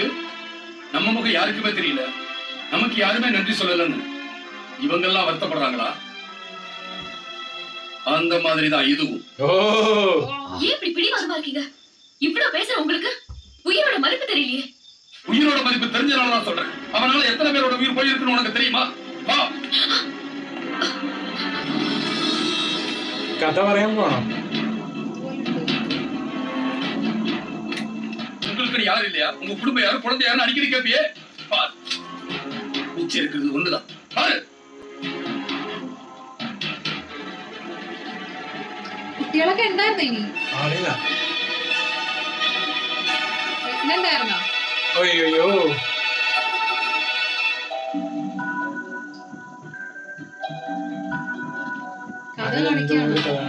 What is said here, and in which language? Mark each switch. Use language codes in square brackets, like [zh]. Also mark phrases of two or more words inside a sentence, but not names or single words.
[ta] நம்ம முகம் யாருக்குமே தெரியல, நமக்கு யாருமே நன்றி சொல்லலன்னு இவங்கெல்லாம் வருத்தப்படுறாங்களா? அந்த மாதிரிதான் இதுவும். ஏன் இப்படி பிடிவாதமா இருக்கீங்க? இவ்வளவு பேசுற உங்களுக்கு உயிரோட மதிப்பு தெரியலையே. உயிரோட மதிப்பு தெரிஞ்சனால தான் சொல்றேன். அவனால எத்தனை பேரோட உயிர் போயிருக்குன்னு உனக்கு தெரியுமா? வா, [ml] കഥ പറയാൻ പോണം. [ta] உங்களுக்கு யாரு இல்லையா? உங்க குடும்பம் யாரு, குழந்தை யாருன்னு அடிக்கடி கேப்பியே. மிச்சம் இருக்கிறது ஒண்ணுதான் பாரு. [ml] കുട്ടികളൊക്കെ ഉണ്ടായിരുന്നോ? ഇനി അറിയില്ല. ഉണ്ടായിരുന്നോ? അയ്യോ കഥ കാണിക്കാണ്.